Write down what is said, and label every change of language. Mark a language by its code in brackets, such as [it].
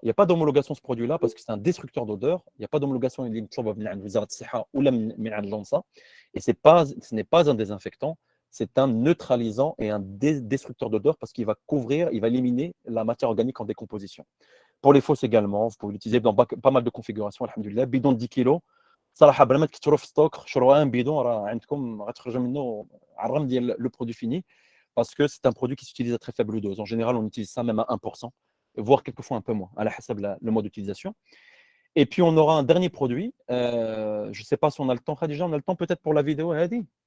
[fr] Il n'y a pas d'homologation ce produit-là parce que c'est un destructeur d'odeur. Il n'y a pas d'homologation et ce n'est pas un désinfectant, c'est un neutralisant et un destructeur d'odeur parce qu'il va couvrir, il va éliminer la matière organique en décomposition. Pour les fosses également, vous pouvez l'utiliser dans pas mal de configurations, alhamdoulilah. Bidon de 10 kg. [ar] صراحه بلا ما تكثروا في ستوك شروها ان بيدون راه عندكم غتخرجوا منه على الرغم ديال لو برودوي فيني parce que c'est un produit qui s'utilise à très faible dose. [fr] En général, on utilise ça même à 1%, voire quelquefois un peu moins, à la hasab le mode d'utilisation. Et puis, on aura un dernier produit. Je ne sais pas si on a le temps, Khadija, on a le temps peut-être pour la vidéo, Hadi?